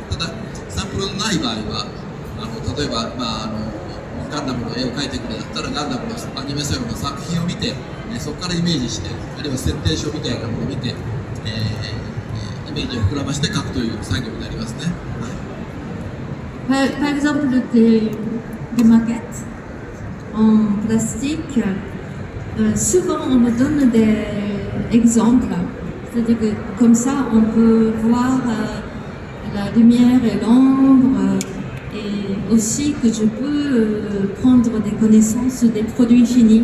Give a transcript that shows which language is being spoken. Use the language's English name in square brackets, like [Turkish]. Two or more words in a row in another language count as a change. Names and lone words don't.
[Japanese] ただサンプルのない場合は例えば、ガンダムの絵を描いてくれだったらガンダムのアニメソンの作品を見て、そこからイメージして、あるいは設定書みたいなものを見て、イメメージを膨らまして描くという作業になりますね。 [French] Par exemple, des maquettes en plastique, souvent on me donne des exemples. C'est-à-dire que comme ça, on peut voir la lumière et l'ombre, et aussi que je peux prendre des connaissances des produits finis.